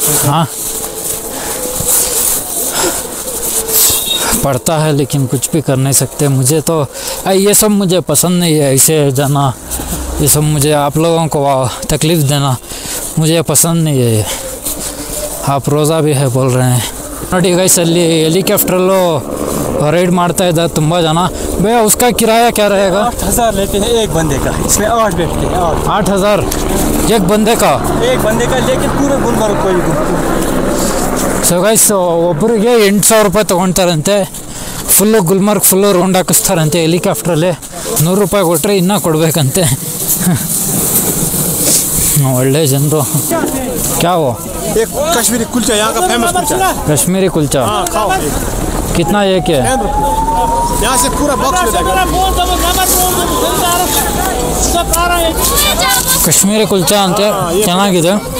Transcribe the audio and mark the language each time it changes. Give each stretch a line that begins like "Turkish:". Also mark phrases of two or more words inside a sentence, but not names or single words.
Hindi: हाँ पड़ता है, लेकिन कुछ भी कर नहीं सकते। मुझे तो ये सब मुझे पसंद नहीं है, ऐसे जाना ये सब मुझे आप लोगों को तकलीफ़ देना मुझे पसंद नहीं है। आप रोज़ा भी है बोल रहे हैं
Kannada: ನೋಡಿ ಗೈಸ್, ಅಲ್ಲಿ ಹೆಲಿಕಾಪ್ಟ್ರಲ್ಲೂ
Hindi: राइड मारता है
Kannada: ತುಂಬ ಜನ।
Hindi: भैया उसका किराया क्या रहेगा? 8,000 लेते हैं एक बंदे का, इसमें 8 बैठते हैं। 8,000 एक बंदे का? एक बंदे का, लेकिन पूरे गुलमर्ग कोई।
English: so guys
Kannada: ಒಬ್ಬರಿಗೆ 8,000 ರೂಪಾಯಿ ತೊಗೊಳ್ತಾರಂತೆ, ಫುಲ್ಲು ಗುಲ್ಮರ್ಗ್
English: full round
Kannada: ಹಾಕಿಸ್ತಾರಂತೆ ಹೆಲಿಕಾಪ್ಟ್ರಲ್ಲಿ. 100 ರೂಪಾಯಿ ಕೊಟ್ಟರೆ ಇನ್ನೂ ಕೊಡಬೇಕಂತೆ. ಒಳ್ಳೆ ಜನರು.
Hindi: क्या वो? एक कश्मीरी कुलचा, यहाँ का फेमस कुलचा। कश्मीरी कुलचा? हाँ खाओ। कितना एक है? यहाँ से पूरा बॉक्स मिलेगा।
Kannada: ಕಾಶ್ಮೀರಿ ಕುಲ್ಚಾ ಅಂತ ಚೆನ್ನಾಗಿದೆ।